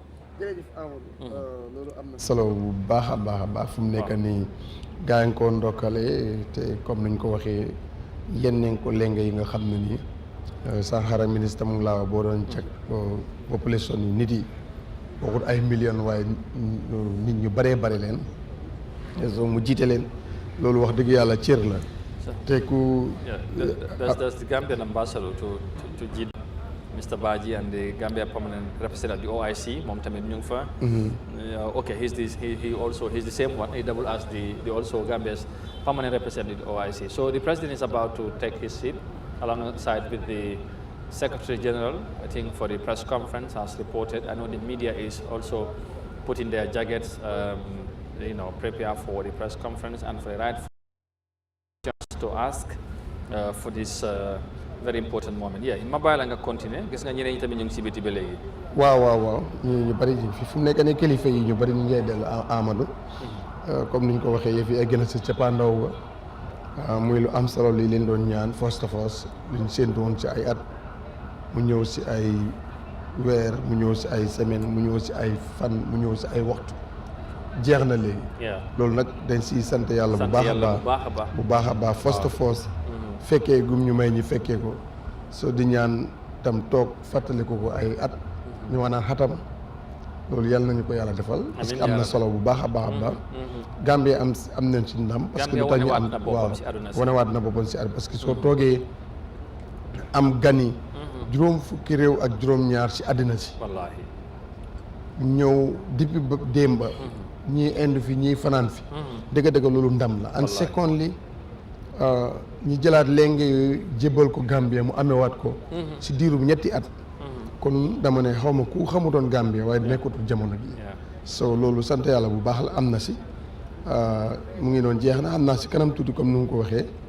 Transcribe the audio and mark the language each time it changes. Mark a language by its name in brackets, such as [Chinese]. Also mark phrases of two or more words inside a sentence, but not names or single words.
[Wolof] jërëjëf Amadou loolu am na solo bu baax a baax a baax fu mu nekk nii gaa ngi ko ndokkale te comme nañ ko waxee yenn nañ ko lenge yi nga xam ne nii Sahara ministre mu ngi laa boo doon cek population yi nit yi bokkul ay millions waaye nit ñu bëree bëri leen so mu jiite leen loolu wax dëgg yàlla cër la te ku [English] that's the Gambian ambassador to Jid, Mr. Baji, and the Gambia permanent representative of the OIC [Wolof] moom tamit ñu ngi fa [English] okay he's the same one, he double as the also Gambia's permanent representative of the OIC. So the president is about to take his seat alongside with the Secretary General, I think, for the press conference as reported. I know the media is also putting their jackets, you know, prepare for the press conference and for the right to ask for this very important moment. Yeah, [Wolof] ma bàyyi la nga continuer gis nga ñeneen ñi tamit ñu ngi si biti ba léegi. waaw ñu bari fu mu nekk ne kilifa yi ñu bari ñu ngi dellu Amadou comme ni ñu ko waxee yëf yi egg na si cappaandaw ga muy lu am solo lii leen doon ñaan [English] first of all [Wolof] luñ séentu woon ci ay at mu ñëw si ay weer mu ñëw si ay semaine mu ñëw si ay fan mu ñëw si ay waxtu jeex na léegi loolu nag dañ si sant yàlla bu baax a baax [English] first of all [Wolof] fekkee gum ñu may ñi fekkee ko soo di ñaan tam toog fàttaliku ko ay at ñu wanaan xatam loolu yàlla nañu ko yàlla defal parce que am na solo bu baax a baax Gambie am nañ ci ndam parce que lu tax ñu am waaw wanewaat na boppam si àdduna parce que soo toogee am gani juróom fukki réew ak juróom-ñaar si àddina si ñëw depuis ba démba ñii indi fi ñii fanaan fi dëgg-dëgg loolu ndam la [English] and secondly [Wolof] ñi jëlaat lenge yooyu jébbal ko Gambie mu amewaat ko si diiru ñetti at kon dama ne xaw ma ku xamutoon Gambie waaye nekkutul jamono bi so loolu sant yàlla bu baax la am na si mu ngi doon jeex na am naa si kanam tuuti comme ni mu ko waxee